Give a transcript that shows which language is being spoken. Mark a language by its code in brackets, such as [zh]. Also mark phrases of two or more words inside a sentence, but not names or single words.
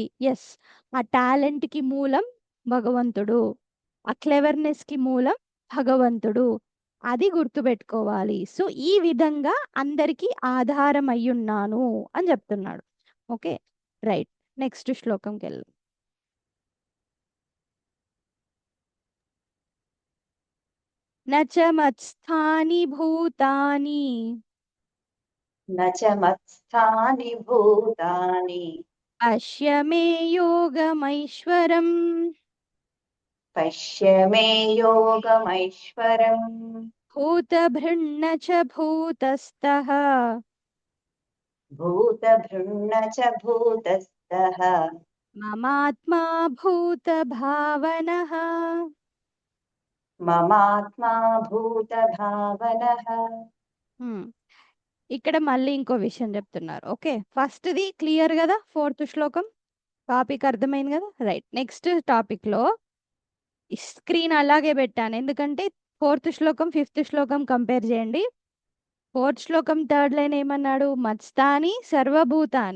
[te] ఎస్, ఆ టాలెంట్ కి మూలం భగవంతుడు, ఆ క్లెవర్నెస్ కి మూలం భగవంతుడు, అది గుర్తుపెట్టుకోవాలి. సో ఈ విధంగా అందరికీ ఆధారం అయ్యున్నాను అని చెప్తున్నాడు. [en] okay, right, next [te] శ్లోకంకి వెళ్దాం. [sa] నచ మత్స్థాని భూతాని न च मत्स्थानि भूतानि పశ్య మే యోగమైశ్వరం. पश्य मे योगमैश्वरम् భూతభృన్న చ భూతస్థః भूतभृन्न च भूतस्थः మమాత్మా భూతభావనః. ममात्मा भूतभावनः [te] ఇక్కడ మళ్ళీ ఇంకో విషయం చెప్తున్నారు. ఓకే, ఫస్ట్ది క్లియర్ కదా, ఫోర్త్ శ్లోకం టాపిక్ అర్థమైంది కదా. రైట్, [en] next topic [te] లో స్క్రీన్ అలాగే పెట్టాను, ఎందుకంటే ఫోర్త్ శ్లోకం ఫిఫ్త్ శ్లోకం కంపేర్ చేయండి. ఫోర్త్ శ్లోకం [en] third line [te] ఏమన్నాడు, [sa] మత్స్థాని సర్వభూతాని.